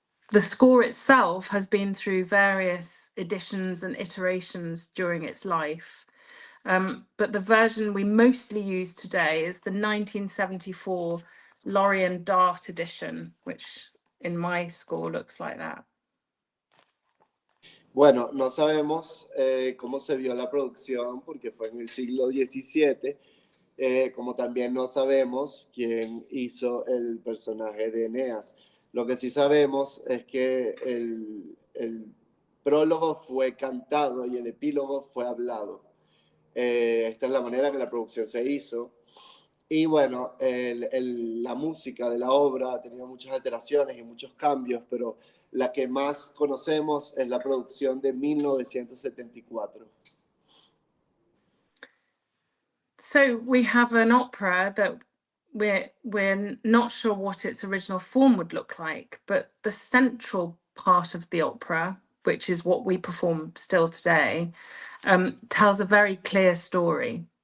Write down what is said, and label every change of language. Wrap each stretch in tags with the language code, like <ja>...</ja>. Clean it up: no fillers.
<en>The score itself has been through various editions and iterations during its life. But the version we mostly use today is the 1974 Lorien Dart edition, which in my score looks like that.</en> <es>Bueno, no sabemos cómo se vio la producción porque fue en el siglo XVII, como también no sabemos quién hizo el personaje de Eneas. Lo que sí sabemos es que el prólogo fue cantado y el epílogo fue hablado. Esta es la manera que la producción se hizo. Y bueno, la música de la obra ha tenido muchas alteraciones y muchos cambios, pero la que más conocemos es la producción de 1974.</es> <en>So we have an opera that we're not sure what its original form would look like, but the central part of the opera, which is what we perform still today, tells a very clear story.</en>